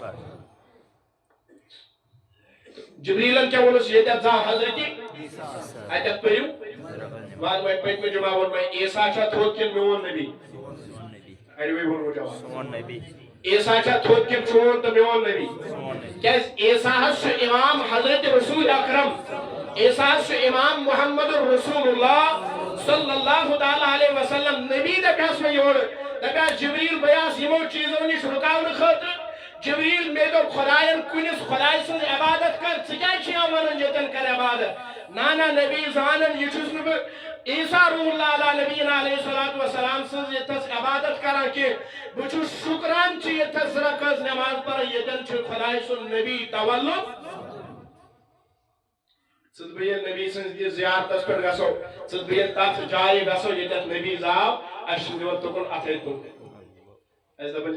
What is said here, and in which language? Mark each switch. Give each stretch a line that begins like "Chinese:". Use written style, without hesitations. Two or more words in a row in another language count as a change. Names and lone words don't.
Kashmiri: جبریلن کیا وونس ییٚتٮ۪تھ زا حضرت اتٮ۪تھ پٔرِو وان وۄنۍ پٔتمہِ جمعہ ووٚن مےٚ عیسیٰ چھا تھوٚد کِنہٕ میون نبی اَڑوٕے ووٚنوٕ جواب عیسیٰ چھا تھوٚد کِنہٕ چون تہٕ میون نبی کیٛازِ عیسیٰ حظ چھُ امام حضرت رسول اکرم عیسیٰ حظ چھُ امام محمد رسول اللہ
Arabic: صلی اللہ تعالیٰ علیہ
Kashmiri: وسلم نبی دپیس مےٚ یورٕ دپیس جبریل بہٕ آس یِمو چیٖزو نِش رُکاونہٕ خٲطرٕ جبریل مے دوٚپ خدایَن کُنِس خداے سٕنٛز عبادت کر ژٕ کیٛازِ چھِ یِوان ونان ییٚتٮ۪ن کر عبادت نانا نبی زانن یہ چھُس نہٕ بہٕ عیسیٰ روح اللہ
Arabic: علیہ نبینا علیہ الصلوۃ والسلام
Kashmiri: سٕنٛز ییٚتٮ۪س عبادت کران کینٛہہ بہٕ چھُس شُکران چھِ ییٚتٮ۪س زٕ رکعت نٮ۪ماز پران ییٚتٮ۪ن چھُ خداے سُنٛد نبی تولُد ژٕ تہٕ بہٕ ییٚلہِ نبی سٕنٛز یہِ زیارتس پٮ۪ٹھ گژھو ژٕ تہٕ بہٕ ییٚلہِ تتھ جایہِ گژھو ییٚتٮ۪تھ نبی زاو اَسہِ چھُ دِوان تُکُن اَتھے تُل اَسہِ دپان